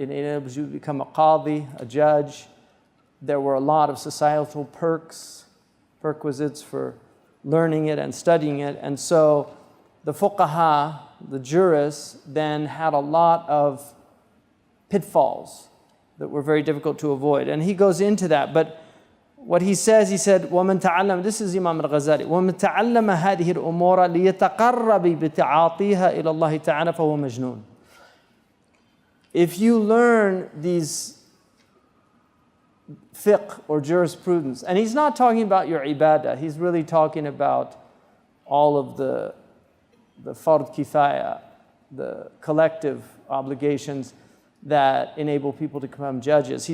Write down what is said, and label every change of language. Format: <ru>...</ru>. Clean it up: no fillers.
<en>It enables you to become a qadi, a judge. There were a lot of societal perquisites for learning it and studying it. And so the fuqaha, the jurists, then had a lot of pitfalls that were very difficult to avoid. And he goes into that. But what he says, he said,</en> <ar>وَمَنْ تَعَلَّمَ,</ar> <en>this is Imam al-Ghazali,</en> <ar>وَمَنْ تَعَلَّمَ هَذِهِ الْأُمُورَ لِيَتَقَرَّبِ بِتَعَاطِيهَا إِلَى اللَّهِ تَعَالَى فَهُوَ مَجْنُونَ.</ar> <en>If you learn these fiqh or jurisprudence, and he's not talking about your ibadah, he's really talking about all of the fard kifaya, the collective obligations that enable people to become judges.</en>